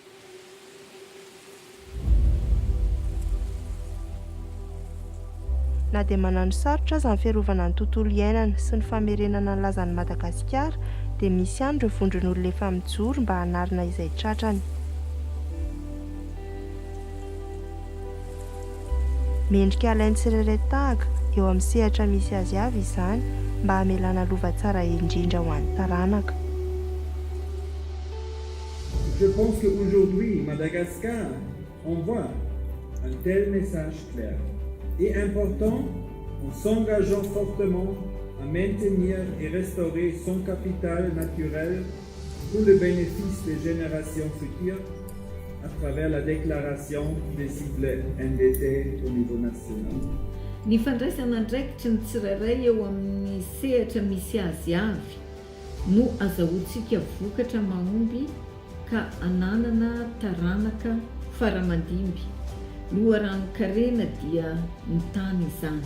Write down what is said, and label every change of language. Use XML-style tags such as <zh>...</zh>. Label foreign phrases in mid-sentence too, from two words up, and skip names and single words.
<mg>Na dia manano sarotra aza ny fiarovana ny tontolo iainana sy ny famerenana ny lazan'ny Madagasikara dia misy ihany ireo vondron'olona efa mijoro mba hanarina izay tratrany. Mendrika alainy tsirairay tahaka eo amin'ny sehatra misy azy avy izany mba hamelana lova tsara indrindra ho an'ny taranaka.</mg> <fr>Je pense qu'aujourd'hui, Madagascar envoie un tel message clair et important en s'engageant fortement à maintenir et restaurer son capital naturel pour le bénéfice des générations futures à travers la déclaration des cibles NDT au niveau national.</fr> <mg>Ny fandraisana andraikitry ny tsirairay eo amin'ny sehatra misy azy avy no azahoantsika vokatra mahomby ka ananana taranaka faramandimby. Loharanon-karena dia ny tany izany.</mg>